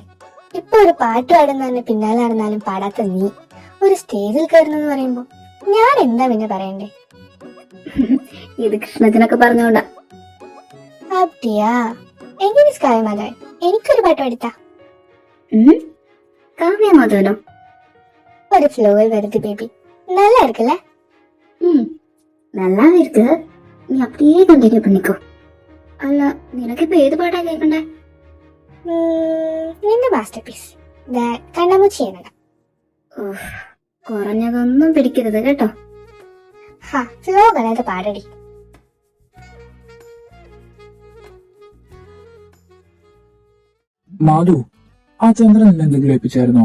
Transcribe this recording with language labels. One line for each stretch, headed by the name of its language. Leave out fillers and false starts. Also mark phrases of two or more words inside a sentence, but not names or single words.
Malayalam: ഇപ്പൊ ഒരു പാട്ട് പാടുന്നതിന് പിന്നാലെ നടന്നാലും പാടാത്ത നീ ഒരു സ്റ്റേജിൽ കയറുന്നെന്ന് പറയുമ്പോ ഞാൻ എന്താ പിന്നെ പറയണ്ടേ? ഇത് കൃഷ്ണത്തിനൊക്കെ പറഞ്ഞോണ്ടാ. അബ്ദിയാ, എങ്ങനെ കാവ്യമാധവൻ എനിക്കൊരു പാട്ട് പാടിത്താ. കാവ്യമാധവനോ? ഒരു ഫ്ലോയിൽ വരുത് ബേബി.
Tamil: நல்லா இருக்குல்ல? நல்லா இருக்கு. நீ அப்படியே கண்டினியூ பண்ணிக்கோ.
Malayalam: അല്ല, നിനക്കിപ്പോ ഏത് പാട്ടാ കേൾക്കണ്ടേ? നിന്റെ
English: master piece
Malayalam: കണ്ണാമൂച്ചി എന്നട. കുറഞ്ഞതൊന്നും പിടിക്കരുത് കേട്ടോ. ഫ്ലോ കളയാതെ പാടടി. മാധു, ആ ചന്ദ്രൻ എന്നെ എന്തെങ്കിലും ഏൽപ്പിച്ചായിരുന്നോ?